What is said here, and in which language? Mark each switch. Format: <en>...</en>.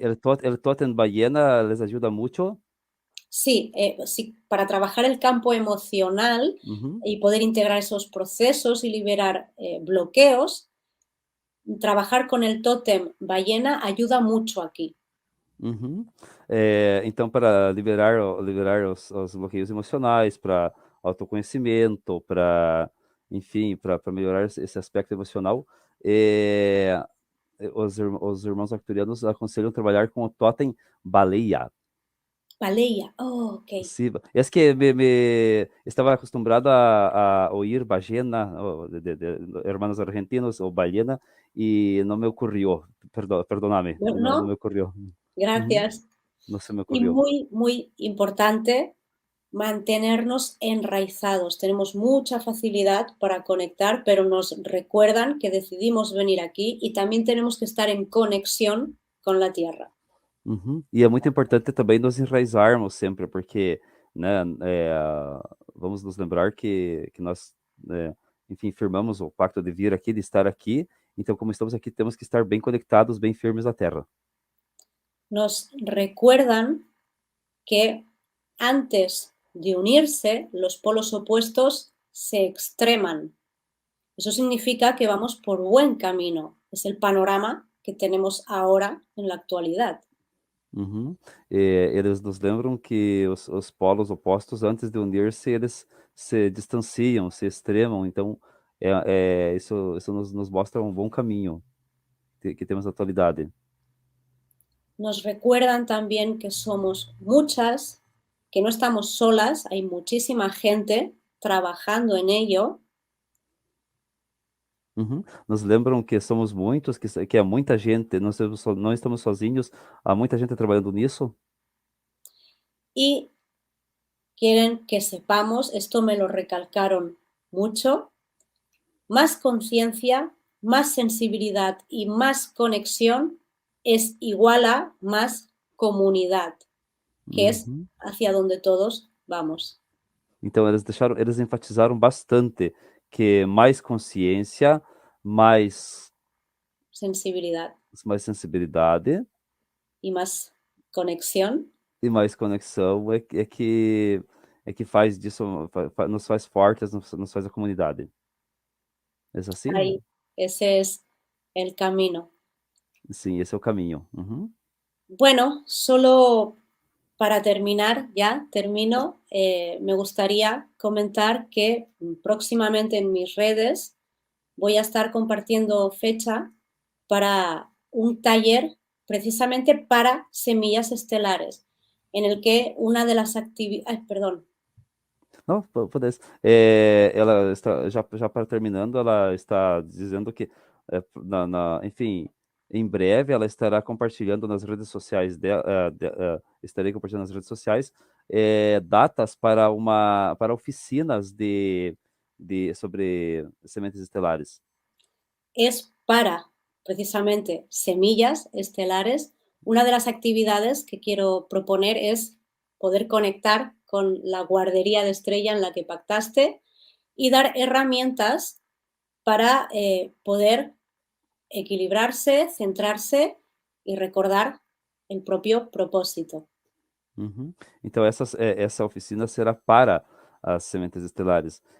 <es>El tótem ballena les ayuda mucho. sí, sí, para trabajar el campo emocional Ujú, y poder integrar esos procesos y liberar bloqueos, trabajar con el tótem ballena ayuda mucho aquí. uhum.</es> <pt>Então, para liberar os bloqueios emocionais, para autoconhecimento, enfim, para melhorar esse aspecto emocional, é, os irmãos arcturianos aconselham trabalhar com o totem baleia. Baleia, oh, ok.</pt> <es>Sí, es que me estaba acostumbrado a oír ballena, o de hermanos argentinos o ballena, y no me ocurrió, perdóname, no me No, ocurrió. Ujú, gracias. no se me Y ocurrió. muy, muy importante mantenernos enraizados. Tenemos mucha facilidad para conectar, pero nos recuerdan que decidimos venir aquí y también tenemos que estar en conexión con la tierra. Uhum.</es> <pt>E é muito importante também nos enraizarmos sempre, porque, né, vamos nos lembrar que nós, enfim, firmamos o pacto de vir aqui, de estar aqui. Então, como estamos aqui, temos que estar bem conectados, bem firmes à Terra.</pt> <es>Nos recuerdan que antes de unirse, los polos opuestos se extreman. Eso significa que vamos por buen camino. Es el panorama que tenemos ahora en la actualidad. Uhum.</es> <pt>Eles nos lembram que os polos opostos, antes de unir-se, eles se distanciam, se extremam. Então, isso nos mostra um bom caminho que temos na atualidade.</pt> <es>Nos recuerdan también que somos muchas, que no estamos solas, hay muchísima gente trabajando en ello. Uhum.</es> <pt>Nos lembram que somos muitos, que há muita gente, não estamos sozinhos, há muita gente trabalhando nisso.</pt> <es>Y quieren que sepamos, esto me lo recalcaron mucho, más conciencia, más sensibilidad y más conexión es igual a más comunidad, que es Uhum. hacia donde todos vamos.</es> <pt>Então eles enfatizaram bastante que mais consciência, mais,</pt> <es>Sensibilidad</es> <pt>mais sensibilidade</pt> <es>y más conexión.</es> <pt>e mais conexão é que faz disso, nos faz fortes, nos faz a comunidade. É assim?</pt> <es>Ahí, ese es el camino.</es> <pt>Sim, esse é o caminho. Uhum.</pt> <es>Bueno, solo para terminar, ya termino, me gustaría comentar que próximamente en mis redes voy a estar compartiendo fecha para un taller precisamente para semillas estelares, en el que una de las actividades, perdón,</es> <pt>Não, podes. Ela está já para terminando, ela está dizendo que, enfim, em breve ela estará compartilhando nas redes sociais dela, estarei compartilhando nas redes sociais datas para oficinas sobre sementes estelares.</pt> <es>es para precisamente semillas estelares. Una de las actividades que quiero proponer es poder conectar con la guardería de estrella en la que pactaste y dar herramientas para poder equilibrarse, centrarse y recordar el propio propósito. Uhum.</es> <pt>Então, essa oficina será para as sementes estelares.</pt>